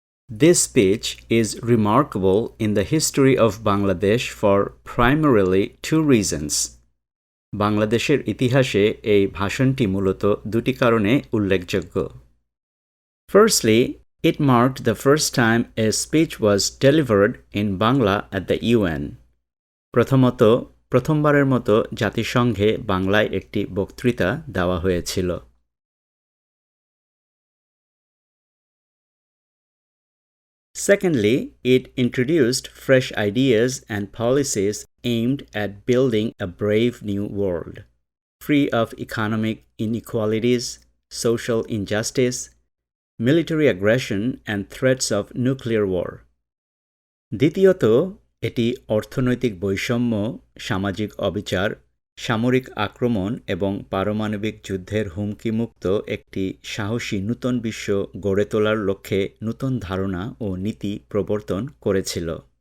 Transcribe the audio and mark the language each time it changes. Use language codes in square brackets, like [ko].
[en] This speech is remarkable in the history of Bangladesh for primarily 2 reasons. [bn] বাংলাদেশের ইতিহাসে এই ভাষণটি মূলত দুটি কারণে উল্লেখযোগ্য। [en] Firstly, it marked the first time a speech was delivered in Bangla at the UN. [bn] প্রথমত, প্রথমবারের মতো জাতিসংঘে বাংলায় একটি বক্তৃতা দেওয়া হয়েছিল। [en] Secondly, it introduced fresh ideas and policies aimed at building a brave new world, free of economic inequalities, social injustice, military aggression, and threats of nuclear war. [bn] দ্বিতীয়ত, এটি অর্থনৈতিক বৈষম্য, সামাজিক অবিচার, সামরিক আক্রমণ এবং পারমাণবিক যুদ্ধের হুমকিমুক্ত একটি সাহসী নূতন বিশ্ব গড়ে তোলার লক্ষ্যে নূতন ধারণা ও নীতি প্রবর্তন করেছিল।